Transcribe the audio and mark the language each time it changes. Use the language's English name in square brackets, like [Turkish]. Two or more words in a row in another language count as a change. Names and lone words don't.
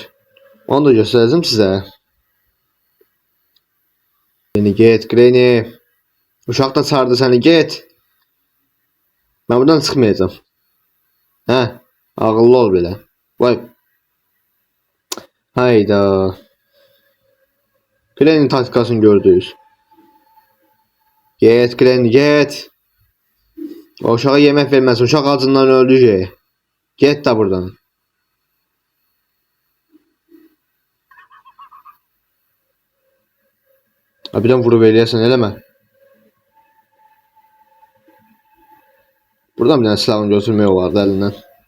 [Azerbaijani] Onu da göstərəcəm sizə. Granny get, Granny. Uşaq da çağırdı səni, get. Mən buradan çıxmayacağım. Hə, ağıllı ol belə. Vay. Hayda. Granny taktikasını gördünüz. Get, Granny, get. O uşağa yemək verməz. Uşaq acından öldü. Get də buradan. Birdən vurub eləyəsən, eləmə. Buradan bir dənə silahını götürmək olardı əlindən.